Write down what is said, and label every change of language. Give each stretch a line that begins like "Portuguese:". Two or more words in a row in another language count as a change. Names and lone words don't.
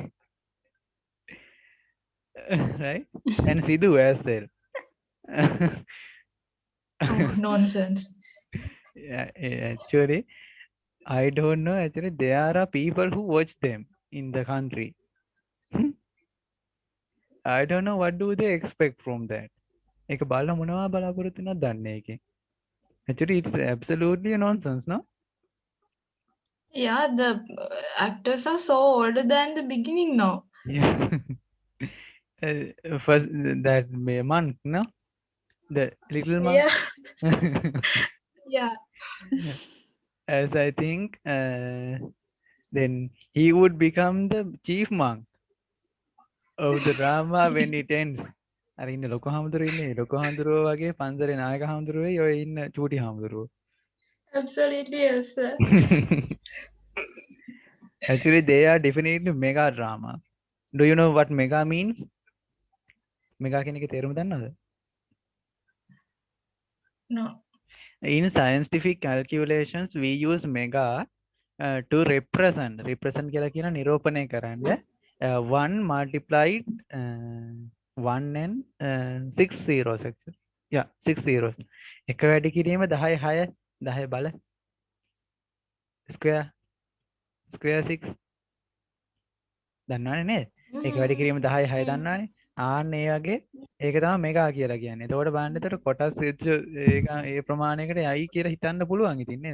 English: Right? And Sidhu as well. Oh, nonsense. Yeah, actually, I don't know. Actually, there are people who watch them in the country. I don't know what do they expect from that.
Sinhala: ඒක බලලා මොනවා බලාපොරොත්තු වෙනවද දන්නේ ඒකේ.
English: Actually, it's absolutely nonsense, no? Yeah, the actors are so older than the beginning now. Yeah. First, that monk, no? The little monk. Yeah, yeah. As I think, then he would become the chief monk of the drama when it ends.
Sinhala: අර ඉන්න ලොකු හාමුදුරුවෝ ඉන්නේ ලොකු හාමුදුරුවෝ වගේ පන්සලේ නායක හාමුදුරුවෝයි ඔය ඉන්න චූටි හාමුදුරුවෝ.
English: Absolutely, yes, sir. Actually, they are definitely mega drama. Do you know what mega means?
Sinhala: Mega කියන එකේ තේරුම දන්නවද?
English: No. In scientific calculations, we use mega to represent
Sinhala: කියලා කියන නිරූපණය කරන්න
English: 1 multiplied 1 and 6 zeros actually. Yeah, 6 zeros.
Sinhala: එක වැඩි කිරීම 10 6
English: 10 බල square 6
Sinhala: දන්නවනේ නේද? එක වැඩි කිරීම 10 6 දන්නවනේ. ආන්න ඒ වගේ ඒක තමයි මෙගා කියලා කියන්නේ. එතකොට බලන්න එතකොට කොටස් ඒක ඒ ප්‍රමාණයකට යයි කියලා හිතන්න පුළුවන් ඉතින් නේද?